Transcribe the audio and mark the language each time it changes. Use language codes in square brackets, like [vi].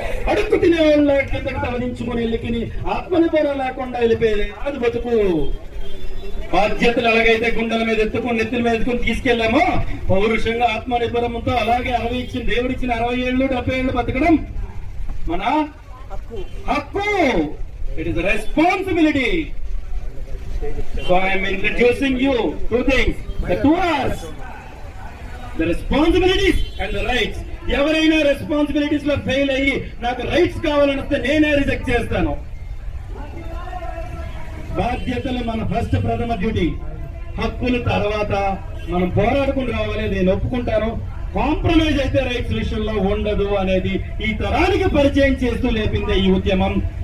[te] అడుక్కు తినే వాళ్ళ కిందకి తవదించుకుని వెళ్ళి ఆత్మనిర్భరం లేకుండా వెళ్ళిపోయేది అది బతుకు. బాధ్యతలు ఎలాగైతే గుండెల మీద ఎత్తుకుని, నెత్తుల మీద ఎత్తుకుని తీసుకెళ్లామో పౌరుషంగా ఆత్మనిర్భరంతో అలాగే దేవుడిచ్చిన 60 ఏళ్ళు 70 ఏళ్ళు బతకడం మన హక్కు. [en] It is responsibility. So I am introducing you 2 things, the 2 R's, the responsibilities and the rights. [te] ఎవరైనా రెస్పాన్సిబిలిటీస్ లో ఫెయిల్ అయ్యి నాకు రైట్స్ కావాలని వస్తే నేనే రిజెక్ట్ చేస్తాను. బాధ్యతలు మన ఫస్ట్ ప్రథమ డ్యూటీ. హక్కులు తర్వాత మనం పోరాడుకుని రావాలి. నేను ఒప్పుకుంటాను, కాంప్రమైజ్ అయితే రైట్స్ విషయంలో ఉండదు అనేది ఈ తరానికి పరిచయం చేస్తూ లేపిందే ఈ ఉద్యమం.